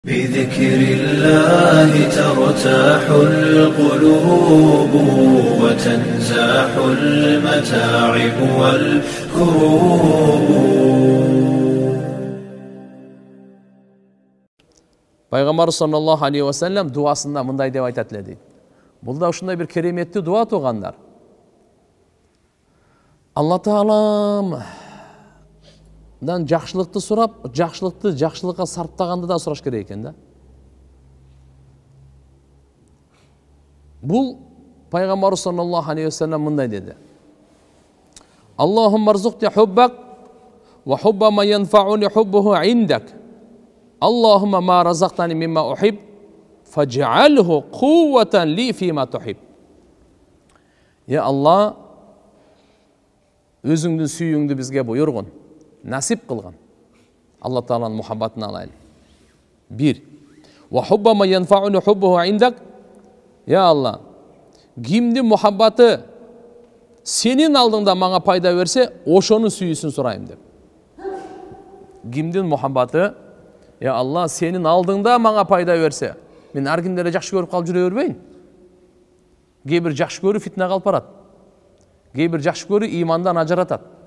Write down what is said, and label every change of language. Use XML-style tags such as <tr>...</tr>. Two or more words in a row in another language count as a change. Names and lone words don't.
<ar>بذكر الله ترتاح القلوب وتنزاح المتاعب والكروب.</ar> <ky>Пайгамбар</ky> <ar>صلى الله عليه وسلم</ar> <ky>дуасында мындай деп айтат эле дейт. Бул да ушундай бир кереметтүү дуа тугандар. Алла Таалам дан жакшылыкты сурап, жакшылыкты жакшылыкка сарптаганды да сураш керек экен да. Бул Пайгамбар</ky> <ar>صلى الله عليه وسلم</ar> <ky>мындай деди.</ky> <ar>اللهم ارزقني حبك وحب ما ينفعني حبه عندك. اللهم ما رزقتني مما أحب فاجعله قوة لي فيما تحب.</ar> <ky>Я Алла, өзүңдүн сүйүүңдү бизге буйргун, насип кылган. Алла Тааланын мухаббатын алайлы. Бир.</ky> <ar>وحب ما ينفعني حبه عندك.</ar> <ky>Я Алла, кимдин мухаббаты сенин алдыңда мага пайда берсе, ошонун сүйүүсүн сурайм деп. Кимдин мухаббаты, я Алла, сенин алдыңда мага пайда берсе, мен ар кимдерди жакшы көрүп калып жүрө бербейин. Кээ бир жакшы көрүү фитна калып барат. Кээ бир жакшы көрүү имандан ажыратат.</ky>